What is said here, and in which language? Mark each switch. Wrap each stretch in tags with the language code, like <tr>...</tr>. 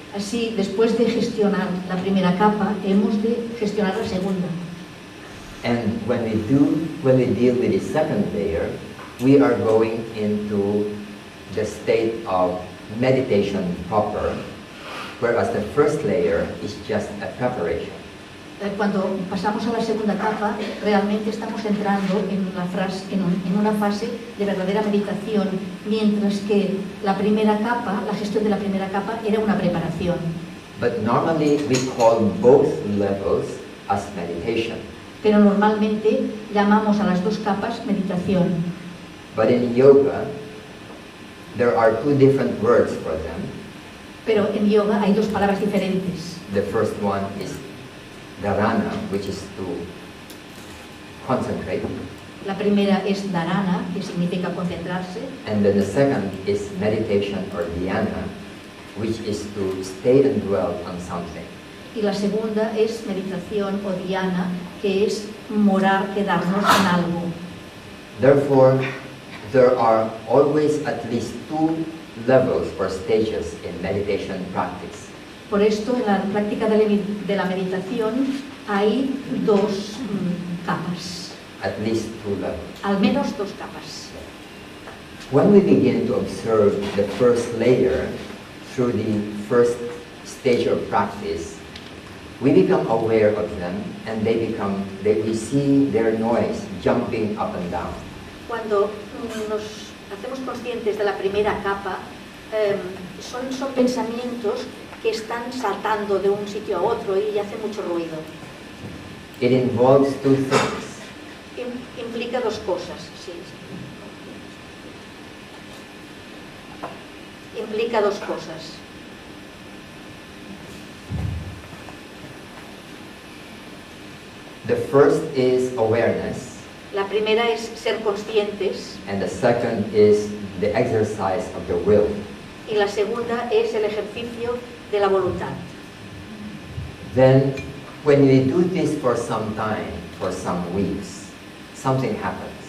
<es>Así, después de gestionar la primera capa, hemos de gestionar la segunda.</es> <en>And when we deal with the second layer, we are going into the state of meditation proper, whereas the first layer is just a preparation.</en> <es>Cuando pasamos a la segunda capa, realmente estamos entrando en una fase de verdadera meditación, mientras que la primera capa, la gestión de la primera capa, era una preparación.</es> <en>But normally we call both levels as meditation.</en> <es>Pero normalmente llamamos a las dos capas meditación.</es> <en>But in yoga, there are two different words for them.</en> <es>Pero en yoga hay dos palabras diferentes.</es> <en>The first one is dharana, which is to concentrate.</en> <es>La primera es dharana, que significa concentrarse.</es> <en>And then the second is meditation or dhyana, which is to stay and dwell on something.</en> <es>Y la segunda es meditación o dhyana, que es morar, quedarnos en algo.</es> <en>Therefore, there are always at least two levels or stages in meditation practice.</en> <es>Por esto, en la práctica de la meditación hay dos capas.</es> <en>At least two levels.</en> <es>Al menos dos capas.</es> <en>When we begin to observe the first layer through the first stage of practice, we become aware of them and we see their noise jumping up and down.</en> <es>Cuando nos hacemos conscientes de la primera capa, son pensamientos que están saltando de un sitio a otro y hacen mucho ruido.</es> <en>It involves two things.</en> <es>Implica dos cosas, sí. Implica dos cosas.</es> <en>The first is awareness.</en> <es>La primera es ser conscientes.</es> <en>And the second is the exercise of the will.</en> <es>Y la segunda es el ejercicio de la voluntad.</es> <en>Then, when we do this for some time, for some weeks, something happens.</en>